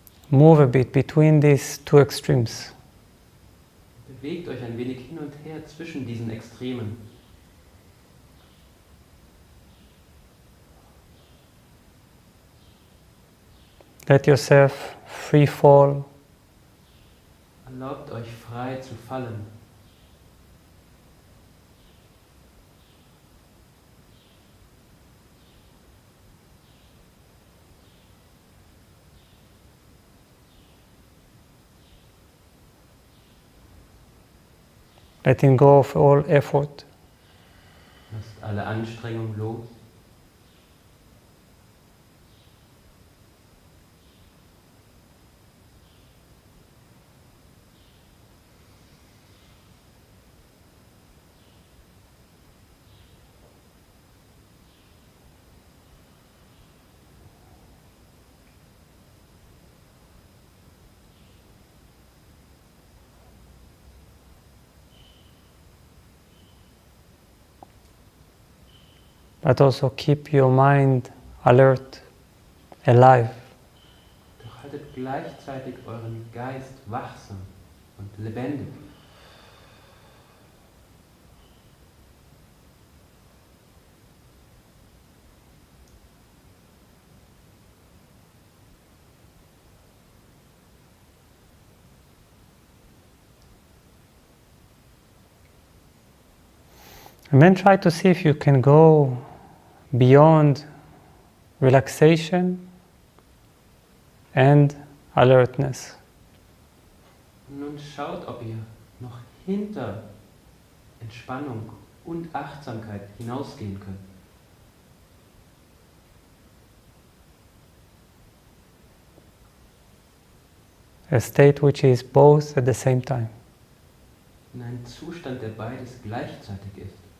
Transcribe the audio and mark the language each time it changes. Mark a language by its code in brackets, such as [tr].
[en] Move a bit between these two extremes. [de] Bewegt euch ein wenig hin und her zwischen diesen Extremen. [en] Let yourself free fall. [de] Erlaubt euch frei zu fallen. [en] Letting go of all effort. [de] Lasst alle Anstrengung los. [en] But also keep your mind alert, alive. [de] Doch haltet gleichzeitig euren Geist wachsam und lebendig. [en] And then try to see if you can go beyond relaxation and alertness. [de] Nun schaut, ob ihr noch hinter Entspannung und Achtsamkeit hinausgehen könnt. [en] A state which is both at the same time. [de] In einen Zustand, der beides gleichzeitig ist.